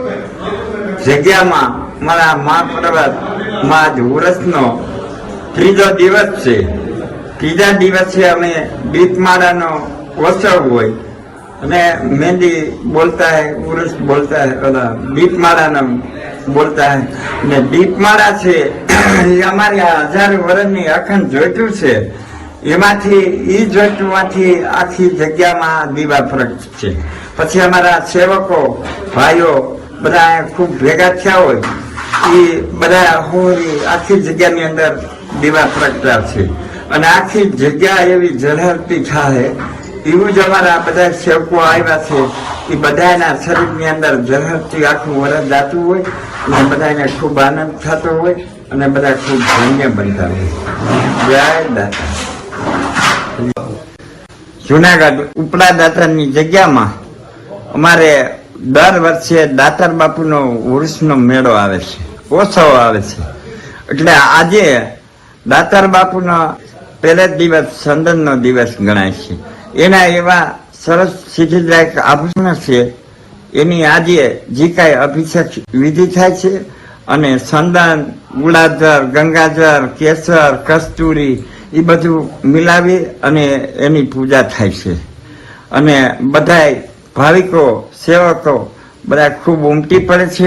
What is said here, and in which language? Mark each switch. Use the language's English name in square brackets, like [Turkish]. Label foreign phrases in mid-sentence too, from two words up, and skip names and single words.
[Gujarati] જગ્યા [Hindi] में हमारा [Gujarati] મહાપર્વત માજ ઉર્સનો ત્રીજો દિવસ છે। તીજા દિવસે અમે દીપમાળાનો ઉત્સવ હોય અને મેહંદી [Hindi] बोलता है, [Gujarati] उर्स [Hindi] बोलता है, [Gujarati] दीपमाळानो [Hindi] बोलता है [Gujarati] ને દીપમાળા છે એ અમારી 1000 વર્ષની અખંડ જોઈતું છે। એમાંથી ઈ જોઈતુંમાંથી આખી જગ્યામાં દીવા પ્રગટ છે। પછી અમારા સેવકો ભાઈઓ બધા ખૂબ ભેગા થયા હોય ઈ બધા હોરી આખી જગ્યાની અંદર દીવા પ્રગટાવશે અને આખી જગ્યા એવી ઝળહળતી થાય એવું જ અમારા બધા સેવકો આવ્યા છે। ઈ બધાના શરીરની અંદર ઝળહળતી આખું વરસ જાતું હોય અને બધાને ખૂબ આનંદ થતો હોય અને બધા ખૂબ ધન્ય બનતા હોય। જય દાતા। જૂનાગઢ ઉપલા દાતારની જગ્યામાં અમારે દર વર્ષે દાતાર બાપૂનો ઉર્સનો મેળો આવે છે, ઉત્સવ આવે છે। એટલે આજે દાતાર બાપુનો પહેલો દિવસ ચંદનનો દિવસ ગણાય છે। એના એવા સરસ સિદ્ધિદાયક આભૂષણ છે, એની આજે જે કાંઈ અભિષેક વિધિ થાય છે અને ચંદન, ગુલાજર, ગંગાજર, કેસર, કસ્તુરી એ બધું મિલાવી અને એની પૂજા થાય છે અને બધાય ભાવિકો સેવકો બધા ખૂબ ઉમટી પડે છે।